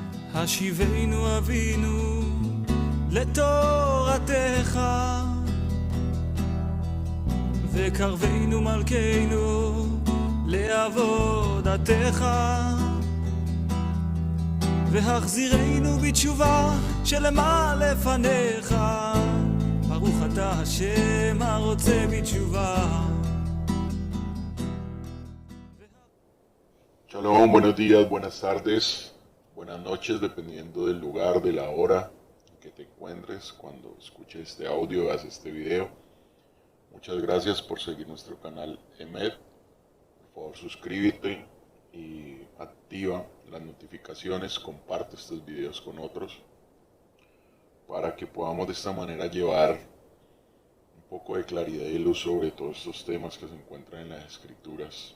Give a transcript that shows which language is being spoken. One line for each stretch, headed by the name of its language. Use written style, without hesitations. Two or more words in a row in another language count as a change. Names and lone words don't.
Hebrew: השיבנו אבינו לתורתך, וקרבנו מלכנו לעבודתך, והחזירנו בתשובה שלמה לפניך, ברוך אתה השם הרוצה בתשובה.
Spanish: Shalom, buenos días, buenas tardes, buenas noches, dependiendo del lugar, de la hora en que te encuentres cuando escuches este audio, veas este video. Muchas gracias por seguir nuestro canal EMED. Por favor, suscríbete y activa las notificaciones, comparte estos videos con otros para que podamos de esta manera llevar un poco de claridad y luz sobre todos estos temas que se encuentran en las escrituras.